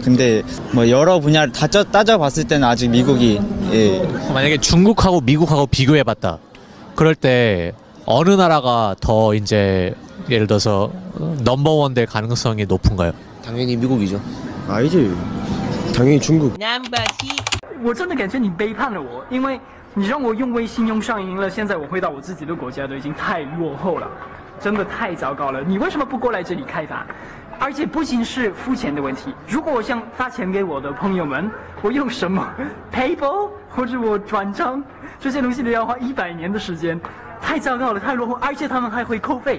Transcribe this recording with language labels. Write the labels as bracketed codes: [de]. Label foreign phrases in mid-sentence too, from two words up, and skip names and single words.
[ko] 근데 뭐 여러 분야를 다 따져봤을 때는 아직 미국이 만약에 중국하고 미국하고 비교해봤다. 그럴 때 어느 나라가 더 이제 예를 들어서 넘버원 될 가능성이 높은가요? 당연히 미국이죠. 아니지. 당연히 중국. [zh] 我真的感觉你背叛了我，因为你让我用微信用上瘾了，现在我回到我自己的国家都已经太落后了，真的太糟糕了。你为什么不过来这里开发？而且不仅是付钱的问题，如果我想发钱给我的朋友们，我用什么 PayPal 或者我转账，这些东西都要花100年的时间，太糟糕了，太落后，而且他们还会扣费。